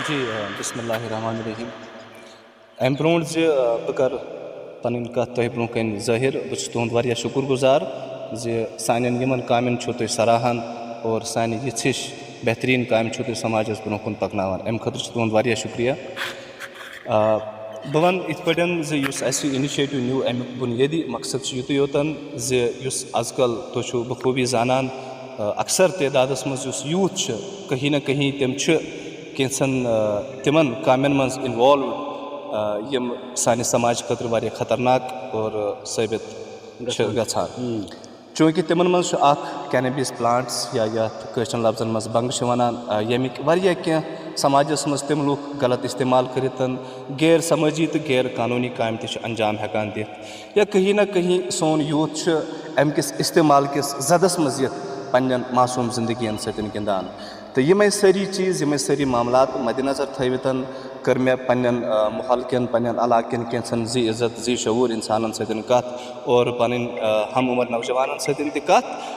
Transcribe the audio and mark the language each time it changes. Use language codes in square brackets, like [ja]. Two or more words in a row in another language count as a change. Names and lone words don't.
[ks] جی [ar] بسم اللہ الرحمن الرحیم [ks] امہِ برونٛٹھ زِ بہٕ کَرٕ پنٕنۍ کتھ تۄہہِ برونٛہہ کَنہِ ظٲہِر بہٕ چھُس تُہُنٛد واریاہ شُکُر گُزار زِ سانٮ۪ن یِمن کامٮ۪ن چھُو تُہۍ سراہان اور سانہِ یِژھ ہِش بہتریٖن کامہِ چھُو تُہۍ سماجس برونٛہہ کُن پکناوان امہِ خٲطرٕ چھُ تُہُنٛد واریاہ شُکریہ بہٕ وَنہٕ یِتھ پٲٹھۍ زِ یُس اَسہِ یہِ اِنِشیٹِو نیوٗ امیُک بُنیٲدی مقصد چھُ یُتُے یوتن زِ یُس آز کل تُہۍ چھُو بخوٗبی زانان اکثر تعدادس منٛز یُس یوٗتھ چھُ [ur] کہیں نہ کہیں [ks] تِم چھِ کینٛژھن تِمن کامٮ۪ن منٛز اِنوالو یِم سانہِ سماج خٲطرٕ واریاہ خطرناک اور ثٲبِت چھِ گژھان چوٗنٛکہِ تِمن منٛز چھُ اکھ [en] cannabis plants [ks] یا یتھ کٲشرٮ۪ن لفظن منٛز بنٛگ چھِ ونان ییٚمِکۍ واریاہ کینٛہہ سماجس منٛز تِم لُکھ غلط استعمال کٔرِتھ غیر سمٲجی تہٕ غیر قانوٗنی کامہِ تہِ چھِ انجام ہٮ۪کان دِتھ یا [ur] کہیں نہ کہیں [ks] سون یوٗتھ چھُ امہِ کِس استعمال کِس زدس منٛز یِتھ پننٮ۪ن معصوٗم زندگین سۭتۍ گِنٛدان تہٕ یِمے سٲری چیٖز یِمے سٲری معاملات مدِ نظر تھٲوِتھ کٔر مےٚ پننٮ۪ن محلہٕ پننٮ۪ن علاقہٕ کٮ۪ن کینٛژھن ذی عزت ذی شعوٗر انسانن سۭتۍ کتھ اور پنٕنۍ ہم عمر نوجوانن سۭتۍ تہِ کتھ